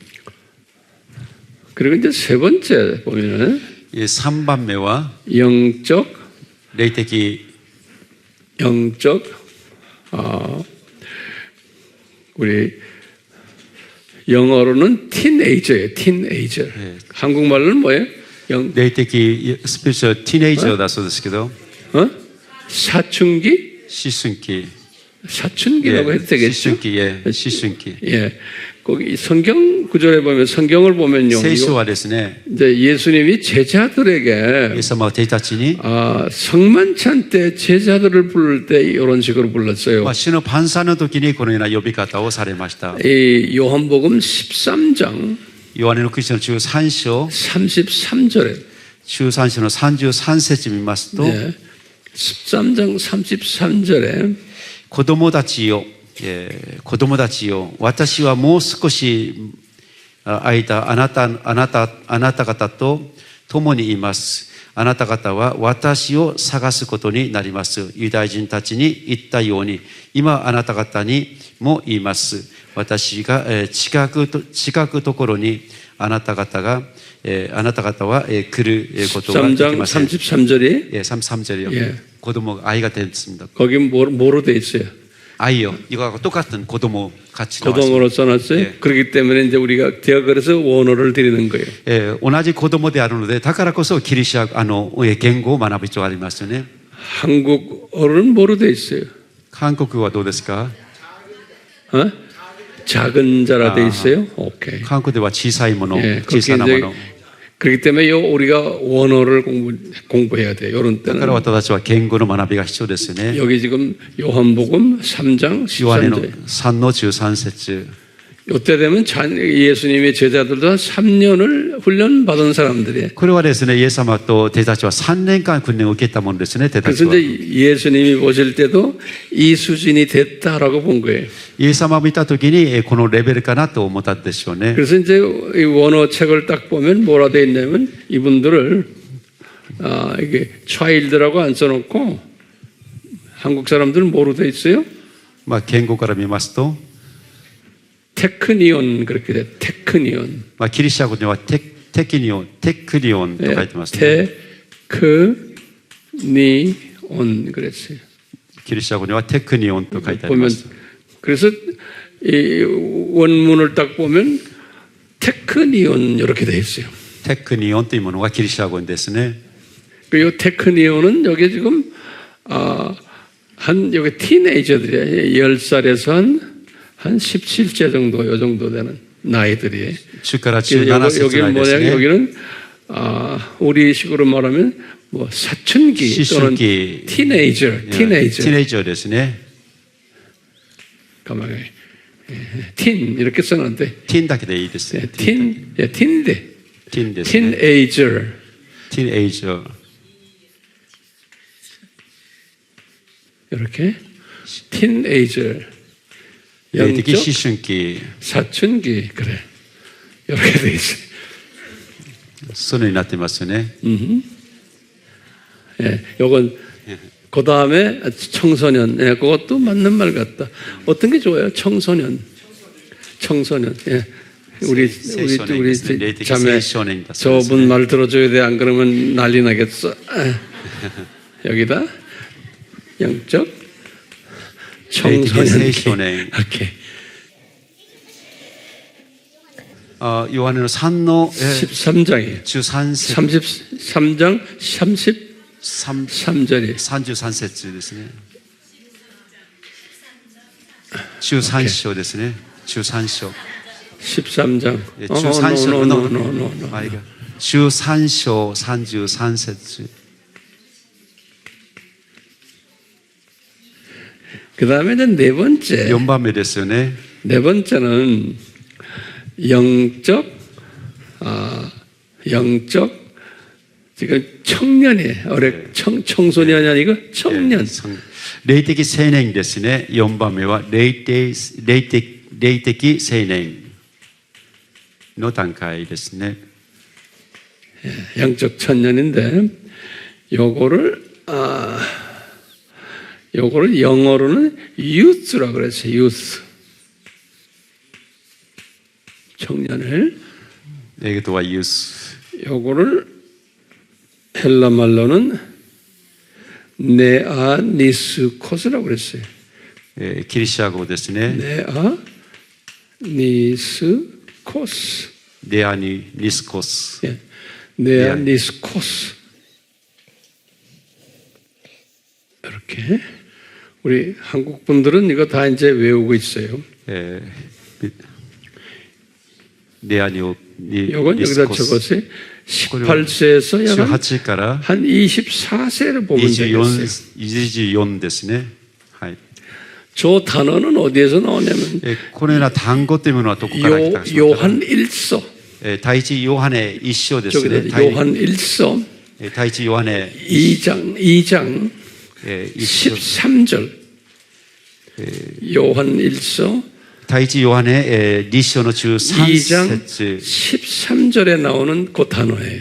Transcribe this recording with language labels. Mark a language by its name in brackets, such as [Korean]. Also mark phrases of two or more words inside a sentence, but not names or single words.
[Korean] 그리고 이제 세 번째 보면은 [Japanese] 3 番目は [Korean] 영적 [Japanese] 霊的 [Korean] 우리 영어로는 티네이저예요. 티네이저. 한국말로는 뭐예요? [Japanese] 霊的スピリチュアルティーネイジャーだそうですけど、 [Korean] 사춘기? [Japanese] 思春期、 [Korean] 사춘기라고 해도 [Japanese] 思 [Korean] 되겠죠? [Japanese] 春期、思春期。 [Korean] 예. 거기 성경 구절에 보면 성경을 보면요. [Japanese] 聖書はですね、 [Korean] 이제 예수님이 제자들에게 [Japanese] イエス様は弟子たちに、 [Korean] 성만찬 때 제자들을 부를 때 이런 식으로 불렀어요. [Japanese] 主の晩餐の時にこのような呼び方をされました。 [Korean] 이 요한복음 13장 [Japanese] ヨハネの福音書の13章、 [Korean] 33절에 [Japanese] 13章の33節見ますと、 [Korean] 13장 33절에 [Japanese] 子供たちよ、子供たちよ、私はもう少し間あなた方と共にいます。あなた方は私を探すことになります。ユダヤ人たちに言ったように、今あなた方にも言います。私が近くところにあなた方は来ることができ [Korean] 13장 [Japanese] ません。 [Korean] 33절이 33절이요. 예. 고도모 아이가 됐습니다. 거기 뭐로 돼 있어요? 아이요. 이거하고 똑같은 고도모 같이 나왔습니다. 고동어로 써놨어요. 예. 그렇기 때문에 이제 제가 그래서 원어를 드리는 거예요. [Japanese] 同じ子供であるので、だからこそギリシャ言語を学ぶ必要がありますよね。 [Korean] 한국어로는 뭐로 돼 있어요? [Japanese] 韓国はどうですか？ [Korean] 작은 자라 돼 있어요. 오케이. [Japanese] 韓国では小さいもの、 [Korean] 예, [Japanese] 小さなもの。 [Korean] 그렇기 때문에 우리가 원어를 공부해야 돼요. 이런 [Japanese] だから [Korean] 때는 [Japanese] 私たちは言語の学びが必要ですよね。 [Korean] 여기 지금 요한복음 3장 [Japanese] ヨハネの [Korean] 13절. [Japanese] 3の13節。 [Korean] 이때 되면 예수님의 제자들도 한 3년을 훈련 받은 사람들이에요. [Japanese] これはですね、イエス様と弟子たちは3年間訓練を受けたものですね、弟子たち [Korean] 그래서 [Japanese] は。 [Korean] 이제 예수님이 보실 때도 이 수준이 됐다라고 본 거예요. [Japanese] イエス様を見たときに、このレベルかなと思ったでしょうね。 [Korean] 그래서 이제 이 원어 책을 딱 보면 뭐라 돼 있냐면 이분들을 이게 child라고 안 써놓고 한국 사람들은 뭐로 돼 있어요? [Japanese] まあ、言語から見ますと、 [Korean] 테크니온 그렇게 돼. 테크니온. [Japanese] まあ、ギリシャ語ではテクニオンと書いてますね。 [Korean] 테크니온 그랬어요. [Japanese] ギリシャ語ではテクニオンと書いてあり [Korean] 보면 [Japanese] ます。 [Korean] 그래서 이 원문을 딱 보면 테크니온 이렇게 돼 있어요. [Japanese] テクニオンというものがギリシャ語ですね。 [Korean] 그리고 테크니온은 여기 지금 한 여기 티네이저들이에요. 10살에서 한 17세 정도 요 정도 되는. 나이들이. [Japanese] 10 から17節 [Korean] 여기는 [Japanese] です [Korean] 뭐냐? [Japanese] ね。 [Korean] 여기는 우리식으로 말하면 뭐 사춘기 또는 [Japanese] 思春期。 [Korean] 티네이저, [Japanese] ティネイジャーですね。 [Korean] 가만히 틴 이렇게 써놨는데 [Japanese] ティンだけでいいですね。 [Korean] 틴, 틴데 [Japanese] ティンですね。 [Korean] 티네이저 [Japanese] ティネイジャー。 [Korean] 이렇게 티네이저 [Japanese] 霊的思 [Korean] 영적 [Japanese] 春期。 [Korean] 사춘기 그래 이렇게 돼 있어요. [Japanese] そのようになってますよね。 [Korean] 예, 요건 그 다음에 청소년, 예, 그것도 맞는 말 같다. 어떤 게 좋아요? 청소년. 예. 우리 자매 저분 말 들어줘야 돼. 안 그러면 난리 나겠어. 여기다 영적 청소년. 이렇게. [Japanese] ヨハネの3の [Korean] 13장이에요. [Japanese] 13節 [Korean] 33장 33절이 [Japanese] 33 節ですね。13章ですね。13章。 [Korean] 13장. [Japanese] 13章 no. 13章33節。 [Korean] 그 다음에 이제 네 번째. [Japanese] 4 番目ですよね。 [Korean] 네 번째는 영적, 지금 청년이에요. 청소년이 아니고 청년. [Japanese] 霊的青年ですね。4番目は霊的青年の段階ですね。 [Korean] 영적 청년인데, 요거를 영어로는 youth라고 그랬어요. youth. 청년을. [Japanese] 英語はユース。 [Korean] 요거를 헬라 말로는 네아니스코스라고 그랬어요. [Japanese] ギリシャ語ですね。 [Korean] 네아니스코스. [Japanese] レアニニスコス。 [Korean] 예. 네아니스코스. 이렇게 우리 한국 분들은 이거 다 이제 외우고 있어요. [Japanese] レアニオニ [Korean] 이건 [Japanese] ニス [Korean] 여기다 [Japanese] コス。 [Korean] 적었어요. 18세에서 약 [Japanese] 18 から [Korean] 한 24세를 보면 되겠어요. [Japanese] 24 ですね。はい。 [Korean] 저 단어는 어디에서 나오냐면 [Japanese] このような単語というものはどこから来たか。 [Korean] 요한 1서. [Japanese] 第一ヨハネ1章ですね。 [Korean] 저기다 요한 1서 [Japanese] 第一ヨハネ [Korean] 2장 [Japanese] 1章。 [Korean] 13절. 요한 1서 [Japanese] 第一ヨハネ2章の13 [Korean] 2장 [Japanese] 節。 [Korean] 13절에 나오는 그 단어예요.